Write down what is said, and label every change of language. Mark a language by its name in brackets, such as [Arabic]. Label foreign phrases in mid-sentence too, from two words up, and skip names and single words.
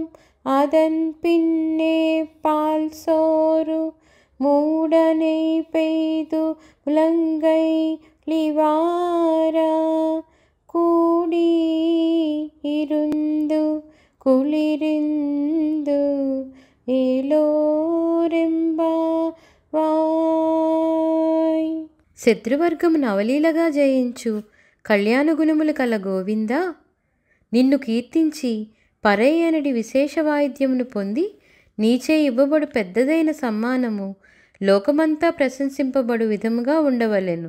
[Tamil] அதன் பின்னே பால் சோறு மூடனை பெய்து உலங்கை லிவாரா, கூடி இருந்து குளிரிந்து ఏలోరెంబావాయ్. [Telugu] శత్రువర్గమును అవలీలగా జయించు కళ్యాణగుణములు కల గోవిందా, నిన్ను కీర్తించి పరై అనడి విశేష వాయిద్యమును పొంది నీచే ఇవ్వబడు పెద్దదైన సమ్మానము లోకమంతా ప్రశంసింపబడు విధముగా ఉండవలెను.